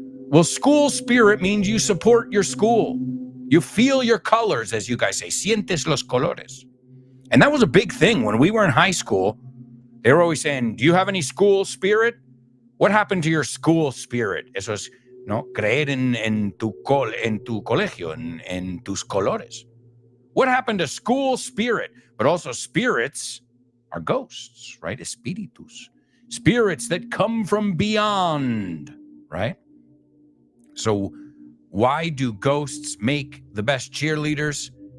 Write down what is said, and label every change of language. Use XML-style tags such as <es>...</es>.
<en>Well, school spirit means you support your school. You feel your colors, as you guys say. Sientes los colores. And that was a big thing when we were in high school. They were always saying, do you have any school spirit? What happened to your school spirit?</en> <es>Eso es, ¿no? Creer en tu colegio, en tus colores.</es> <en>What happened to school spirit? But also spirits are ghosts, right? Espíritus. Spirits that come from beyond, right? So why do ghosts make the best cheerleaders?</en>